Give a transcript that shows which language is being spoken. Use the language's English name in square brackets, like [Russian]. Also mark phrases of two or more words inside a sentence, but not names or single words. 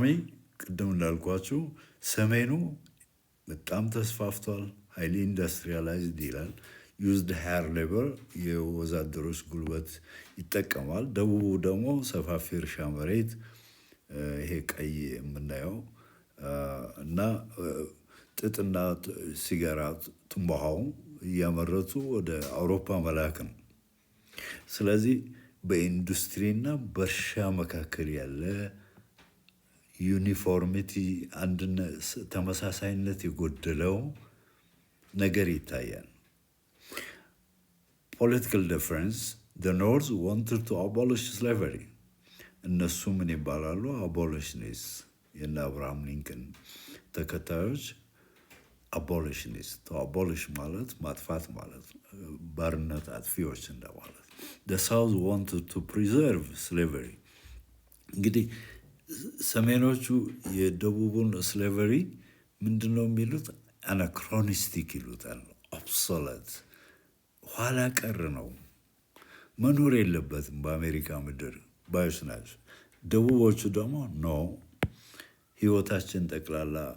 [Amharic] ቅድም እንዳልኳችሁ ሰሜኑ በጣም ተስፋፍቷል፣ [English] highly industrialized [Amharic] ይላል። [English] used hire labor [Amharic] የወዛደሮች ጉልበት ይጠቀማል። ደቡቡ ደግሞ ሰፋፊ እርሻ መሬት ይሄ ቀይ የምናየው እና ጥጥና ሲጋራ ትንባሆው እያመረቱ ወደ አውሮፓ መላክ ነው። ስለዚህ በኢንዱስትሪና በእርሻ መካከል ያለ ዩኒፎርሚቲ አንድነት፣ ተመሳሳይነት የጎደለው ነገር ይታያል። [English] political difference the North wanted to abolish slavery። [Amharic] እነሱ ምን ይባላሉ? አቦሊሽኒስት። የእነ አብርሃም ሊንከን ተከታዮች አቦሊሽኒስት። አቦሊሽ ማለት ማጥፋት ማለት ባርነት አጥፊዎች እንደማለት። [English] the South wanted to preserve slavery። [Amharic] እንግዲህ ሰሜኖቹ የደቡቡን ስሌቨሪ ምንድን ነው የሚሉት? አናክሮኒስቲክ ይሉታል። ኦብሶለት፣ ኋላ ቀር ነው፣ መኖር የለበትም በአሜሪካ ምድር ባዮች ናቸው። ደቡቦቹ ደግሞ ኖ፣ ህይወታችን ጠቅላላ